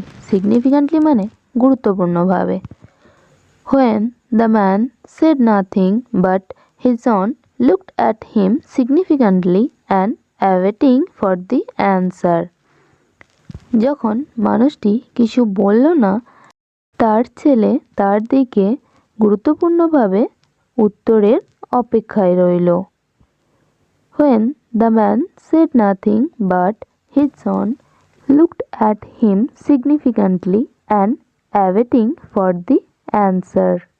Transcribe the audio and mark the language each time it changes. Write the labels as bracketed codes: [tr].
[bn] Significantly মানে গুরুত্বপূর্ণভাবে। [en] When the man said nothing but his son looked at him significantly and awaiting for the answer. [bn] যখন মানুষটি কিছু বলল না, তার ছেলে তার দিকে গুরুত্বপূর্ণভাবে উত্তরের অপেক্ষায় রইল। [en] When the man said nothing but his son looked at him significantly and awaiting for the answer.